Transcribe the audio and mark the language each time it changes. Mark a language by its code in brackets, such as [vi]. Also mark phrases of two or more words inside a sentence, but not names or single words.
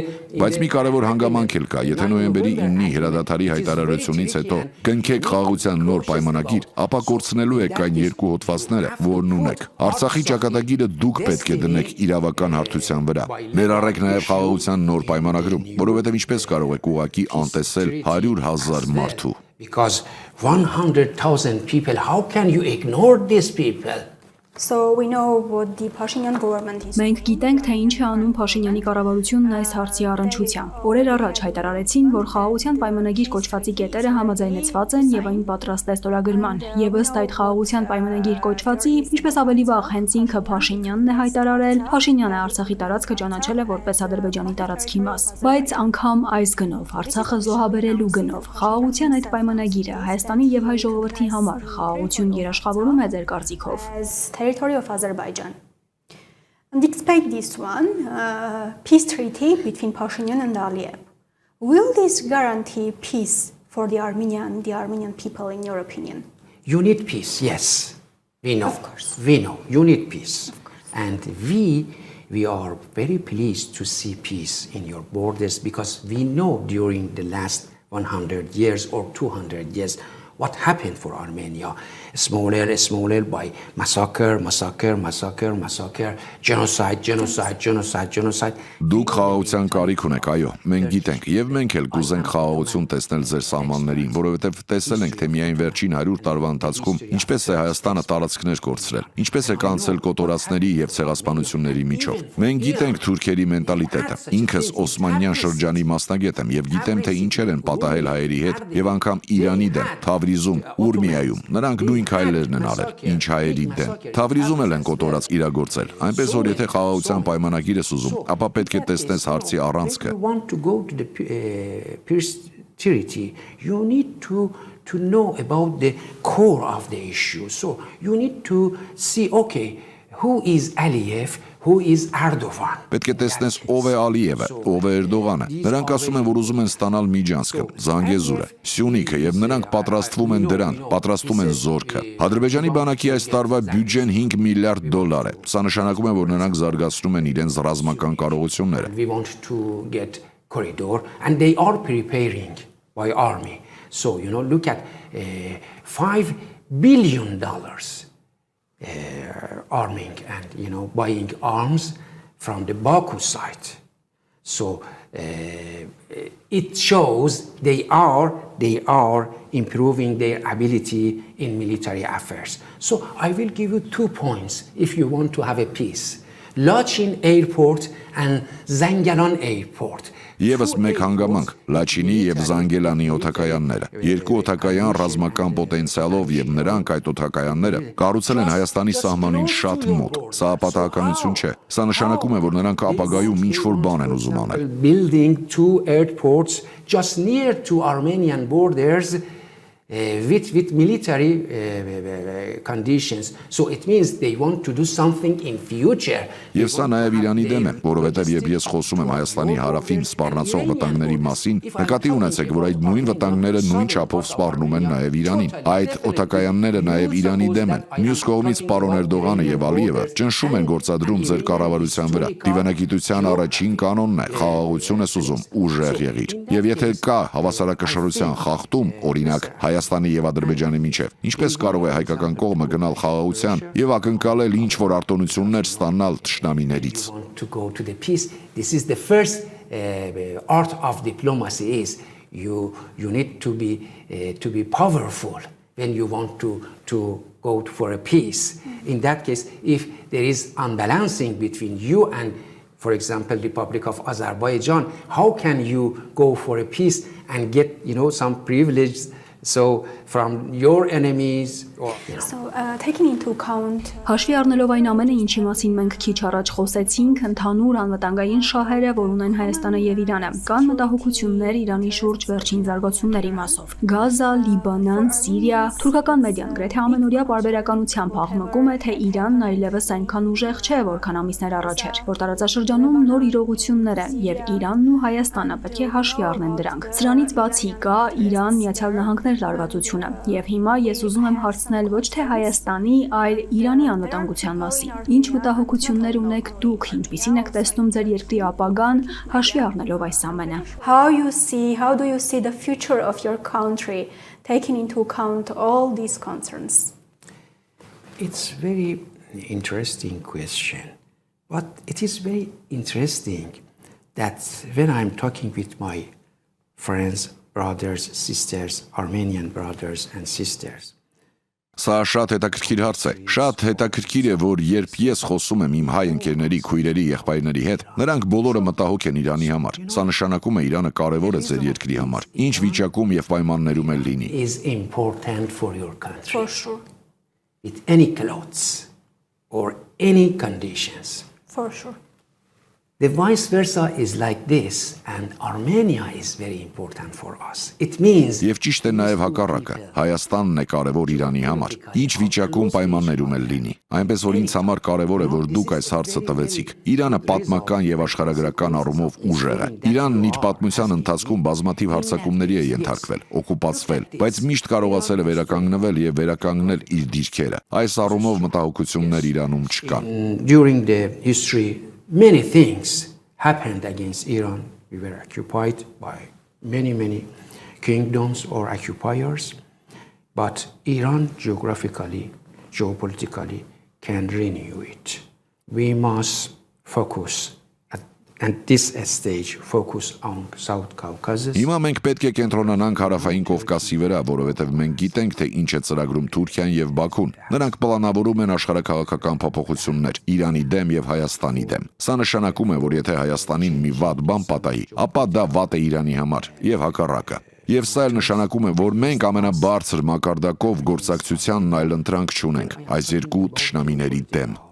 [hy] Բայց մի կարևոր հանգամանք էլ կա, եթե նոյեմբերի 9-ի հրադադարի հայտարարությունից հետո կնքեք խաղաղության նոր պայմանագիր, ապա կորցնելու եք այն երկու հոդվածները, որն ունեք։ Արցախի ճակատագիրը դուք պետք է դնեք իրավական հարթության վրա։ Ներառեք նաև խաղաղության նոր պայմանագրում, որովհետև ինչպես կարող եք ուղղակի անտեսել 100,000 մարդու։ [en] Because 100,000 people, how can you ignore these people? So we know what the Pashinyan government is. [hy] Մենք գիտենք, թե ինչ է անում Փաշինյանի կառավարությունն այս հարցի առնչությամբ։ Օրեր առաջ հայտարարեցին, որ խաղաղության պայմանագիր կոչվածի կետերը համաձայնեցված են եւ այն պատրաստ է ստորագրման։ Եվ ըստ այդ խաղաղության պայմանագիր կոչվածի, ինչպես ավելի վաղ հենց ինքը Փաշինյանն է հայտարարել, Փաշինյանը Արցախի տարածքը ճանաչել է որպես Ադրբեջանի տարածքի մաս։ Բայց անգամ այս գնով, Արցախը զոհաբերելու գնով, խաղաղության այդ պայմանագիրը Հայաստանի եւ հայ ժողովրդի համար խաղաղություն երաշխավորում է ձեր կարծիքով։ [en] Territory of Azerbaijan. And despite this one, peace treaty between Pashinyan and Aliyev, will this guarantee peace for the Armenian people, in your opinion? You need peace, yes. We know. Of course. We know. You need peace. And we are very pleased to see peace in your borders because we know during the last 100 years or 200 years what happened for Armenia. Smaller by massacre, genocide. [hy] Դուք խաղաղության կարիք ունեք, այո, մենք գիտենք, եւ մենք էլ կուզենք խաղաղություն տեսնել ձեր սահմաններին, որովհետեւ տեսել ենք, թե միայն վերջին 100 տարվա ընթացքում ինչպես է Հայաստանը տարածքներ կորցրել, ինչպես է կանցել կոտորածների եւ ցեղասպանությունների միջով։ Մենք գիտենք թուրքերի մենտալիտետը։ Ինքս Օսմանյան շրջանի մասնագետ եմ եւ գիտեմ, թե ինչեր են պատահել հայերի հետ եւ անգամ Իրանի դեմ, Թավրիզում, Ուրմիայում։ Նրանք նույն քայլերն են արել, ինչ հայերի դեմ։ Թավրիզում էլ են կոտորած իրագործել։ Այնպես որ եթե խաղաղության պայմանագիր ես ուզում, ապա պետք է տեսնես հարցի առանցքը։ [en] You need to know about the core of the issue. So you need to see, okay, who is Aliyev, who is Erdogan. [hy] Պետք է տեսնես ով է Ալիևը, ով է Էրդողանը։ Նրանք ասում են, որ ուզում են ստանալ Միջանցքը, Զանգեզուրը, Սյունիքը եւ նրանք պատրաստվում են դրան, պատրաստում են զորքը։ Ադրբեջանի բանակի այս տարվա բյուջեն $5 միլիարդ է։ Սա նշանակում է, որ նրանք զարգացնում են իրենց ռազմական կարողությունները։ [en] We want to get corridor and they are preparing by army. So, look at $5 billion arming and buying arms from the Baku side. So it shows they are improving their ability in military affairs. So I will give you 2 points if you want to have a peace. Lachin Airport and Zangilan Airport. [hy] Եվս մեկ հանգամանք Լաչինի եւ Զանգելանի օդակայանները։ Երկու օդակայան ռազմական պոտենցիալով եւ նրանք այդ օդակայանները կառուցել են Հայաստանի սահմանին շատ մոտ։ Սա պատահականություն չէ։ Սա նշանակում է, որ նրանք ապագայում ինչ-որ բան են ուզում անել։ [en] Building 2 airports just near to Armenian borders with military conditions. So it means they want to do something in future. [hy] Եվ սա նաև Իրանի դեմ է, որովհետև երբ ես խոսում եմ Հայաստանի հարավին սպառնացող վտանգների մասին, նկատի ունեցեք, որ այդ նույն վտանգները նույն չափով սպառնում են նաև Իրանին։ Այդ օդակայանները նաև Իրանի դեմ են։ Մյուս կողմից պարոն Էրդողանը եւ Ալիևը ճնշում են գործադրում ձեր կառավարության վրա։ Դիվանագիտության առաջին կանոնն է՝ խաղաղություն ես ուզում, ուժեղ եղիր։ Եվ եթե կա հավասարակշռության խախտում, օրինակ Հայաստանի եւ Ադրբեջանի միջև, ինչպես կարող է հայկական կողմը գնալ խաղաղության եւ ակնկալել ինչ որ արտոնություններ ստանալ թշնամիներից։ [en] This is the first art of diplomacy is you need to be powerful when you want to go for a peace. In that case, if there is unbalancing between you and, for example, the Republic of Azerbaijan, how can you go for a peace and get, some privilege? So from your enemies or So taking into account [hy] հաշվի առնելով այն ամենը, ինչի մասին մենք քիչ առաջ խոսեցինք, ընդհանուր անվտանգային շահերը, որ ունեն Հայաստանը եւ Իրանը, կան մտահոգություններ Իրանի շուրջ վերջին զարգացումների մասով։ Գազա, Լիբանան, Սիրիա, թուրքական մեդիան գրեթե ամենօրյա պարբերականությամբ աղմկում է, թե Իրանն այլևս այնքան ուժեղ չէ, որքան ամիսներ առաջ էր, որ տարածաշրջանում նոր իրողություններ են եւ Իրանն ու Հայաստանը պետք է հաշվի առնեն դրանք։ Սրանից բացի կա Իրան, Միացյալ Նահանգներ լարվածությունը եւ հիմա ես ուզում եմ հարցնել ոչ թե Հայաստանի, այլ Իրանի անվտանգության մասին։ Ինչ մտահոգություններ ունեք դուք, ինչպիսին եք տեսնում ձեր երկրի ապագան, հաշվի առնելով այս ամենը։ [en] How do you see the future of your country taking into account all these concerns? It's very interesting question. But it is very interesting that when I'm talking with my friends, brothers, sisters, Armenian brothers and sisters. [hy] Սա շատ հետաքրքիր հարց է։ Շատ հետաքրքիր է, որ երբ ես խոսում եմ իմ հայ ընկերների, քույրերի, եղբայրների հետ, նրանք բոլորը մտահոգ են Իրանի համար։ Սա նշանակում է Իրանը կարևոր է ձեր երկրի համար։ Ինչ վիճակում եւ պայմաններում էլ լինի։ [en] Is important for your country. For sure. With any clothes or any conditions. For sure. The vice versa is like this, and Armenia is very important for us. It means [hy] Եվ ճիշտ է նաև հակառակը։ Հայաստանն է կարևոր Իրանի համար։ Ինչ վիճակում պայմաններում էլ լինի։ Այնպես որ ինձ համար կարևոր է, որ դուք այս հարցը տվեցիք։ Իրանը պատմական եւ աշխարհագրական առումով ուժեղ է։ Իրանն իր պատմության ընթացքում բազմաթիվ հարձակումների է ենթարկվել, օկուպացվել, բայց միշտ կարողացել է վերականգնվել եւ վերականգնել իր դիրքերը։ Այս առումով մտահոգություններ Իրանում չկան։ [en] During the history many things happened against Iran. We were occupied by many kingdoms or occupiers. But Iran geographically, geopolitically can renew it. We must focus at this stage, focus on South Caucasus. [hy] Հիմա մենք պետք է կենտրոնանանք հարավային Կովկասի վրա, որովհետև մենք գիտենք, թե ինչ է ծրագրում Թուրքիան եւ Բաքուն։ Նրանք պլանավորում են աշխարհաքաղաքական փոփոխություններ Իրանի դեմ եւ Հայաստանի դեմ։ Սա նշանակում է, որ եթե Հայաստանին մի վատ բան պատահի, ապա դա վատ է Իրանի համար եւ հակառակը։ Եվ սա էլ նշանակում է, որ մենք ամենաբարձր մակարդակով գործակցությանն այլընտրանք չունենք այս երկու թշնամիների դեմ։